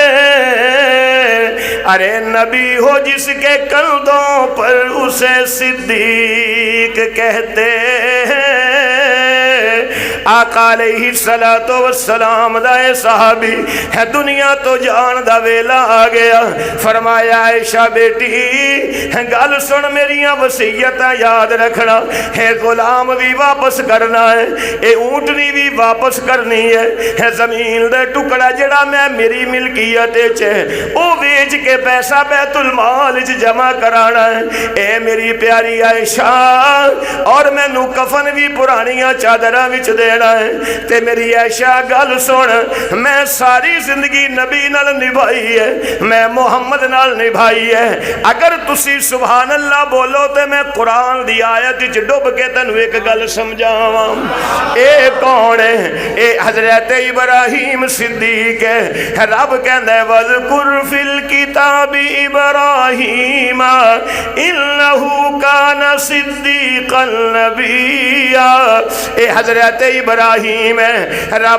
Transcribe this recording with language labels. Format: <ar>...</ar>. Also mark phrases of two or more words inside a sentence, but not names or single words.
<ur>ارے نبی ہو جس کے کندھوں پر اسے صدیق کہتے ہیں۔</ur> <pa>آقا علیہ السلام دا اے صحابی ہے دنیا تو جان دا ویلا آ گیا، فرمایا عائشہ بیٹی گل سن میریاں وصیتاں یاد رکھنا، ہے غلام بھی واپس کرنا ہے، اے اونٹنی بھی واپس کرنی ہے زمین دے ٹکڑا جڑا میں میری ملکیت چ او ویچ کے پیسہ بیت المال چ جمع کرانا ہے۔ اے میری پیاری عائشہ اور مینوں کفن بھی پرانیاں چادراں وچ دے دینا ہے تے میری عائشہ گل سن میں ساری زندگی نبی نال نبھائی ہے میں محمد نال نبھائی ہے اگر تسی</pa> <ar>سبحان اللہ</ar> <pa>بولو تے میں قرآن دی آیت وچ ڈب کے تینوں ایک گل سمجھاواں اے کون ہے اے حضرت ابراہیم صدیق ہے رب کہندا ہے</pa> <ar>وذکر فی الکتاب ابراہیم انہ کان صدیقا نبیا</ar> <pa>اے حضرت ابراہیم ہے رب</pa>